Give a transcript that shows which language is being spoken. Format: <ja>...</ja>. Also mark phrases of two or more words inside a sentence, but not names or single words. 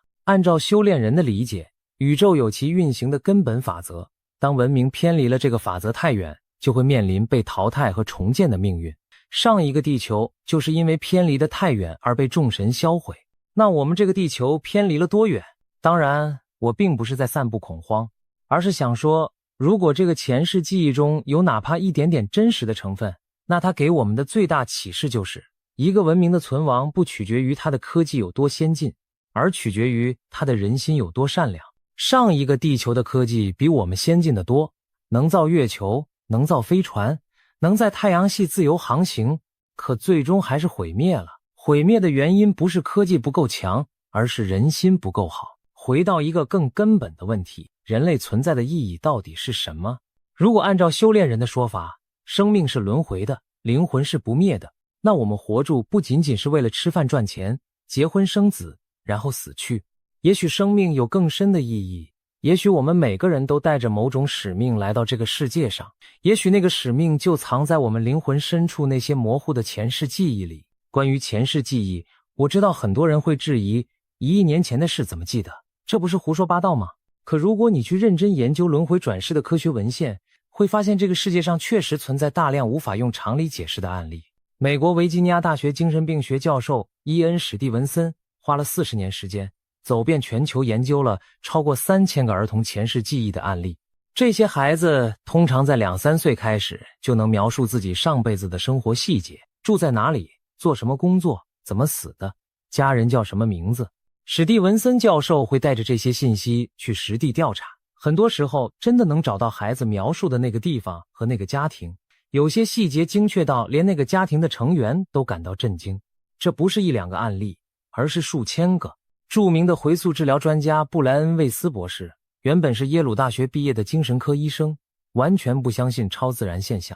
<zh>按照修煉人的理解，宇宙有其運行的根本法則，當文明偏離了這個法則太遠，就會面臨被淘汰和重建的命運。上一個地球就是因為偏離得太遠而被眾神銷毀。那我們這個地球偏離了多遠？當然，我並不是在散布恐慌，而是想說，如果這個前世記憶中有哪怕一點點真實的成分，那它給我們的最大啟示就是，一個文明的存亡不取決於它的科技有多先進，而取決於它的人心有多善良。上一個地球的科技比我們先進得多，能造月球，能造飛船，能在太陽系自由航行，可最終還是毀滅了。毀滅的原因不是科技不夠強，而是人心不夠好。回到一個更根本的問題，人類存在的意義到底是什麼？如果按照修煉人的說法，生命是輪迴的，靈魂是不滅的，那我們活着不僅僅是為了吃飯賺錢、結婚生子，然後死去。也許生命有更深的意義，也許我們每個人都帶着某種使命來到這個世界上，也許那個使命就藏在我們靈魂深處那些模糊的前世記憶裡。關於前世記憶，我知道很多人會質疑1億年前的事怎麼記得，這不是胡說八道嗎？可如果你去認真研究輪迴轉世的科學文獻，會發現這個世界上確實存在大量無法用常理解釋的案例。美國維吉尼亞大學精神病学教授伊恩·史蒂文森花了40年時間，走遍全球研究了超過3000個兒童前世記憶的案例。這些孩子通常在2、3歲開始就能描述自己上輩子的生活細節，住在哪裡，做什麼工作，怎麼死的，家人叫什麼名字。史蒂文森教授會帶着這些信息去實地調查，很多時候真的能找到孩子描述的那個地方和那個家庭，有些細節精確到連那個家庭的成員都感到震驚。這不是1、2個案例，而是數千個。著名的回溯治療專家布萊恩·魏斯博士原本是耶魯大學畢業的精神科醫生，完全不相信超自然現象。</zh>